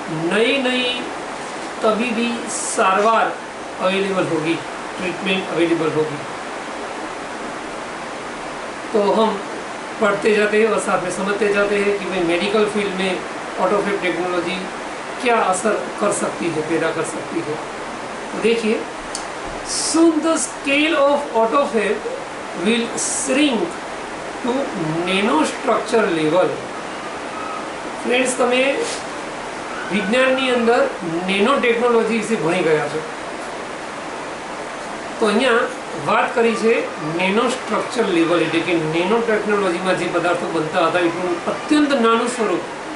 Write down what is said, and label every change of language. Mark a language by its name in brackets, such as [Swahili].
[Hindi] नई नई तबीबी सारवार अवेलेबल होगी, ट्रीटमेंट अवेलेबल होगी। तो हम पढ़ते जाते हैं और साथ में समझते जाते हैं कि भाई मेडिकल फील्ड में ऑटोफेब टेक्नोलॉजी क्या असर कर सकती है, पैदा कर सकती है। तो देखिए, [English] soon the scale of autophagy will shrink to nanostructure level। [Gujarati] Friends, તમે વિજ્ઞાનની અંદર નેનો ટેકનોલોજી વિશે ભણી ગયા છો, તો અહીંયા વાત કરી છે નેનો સ્ટ્રક્ચર લેવલ, એટલે કે નેનો ટેકનોલોજીમાં જે પદાર્થો બનતા હતા એટલું અત્યંત નાનું સ્વરૂપ।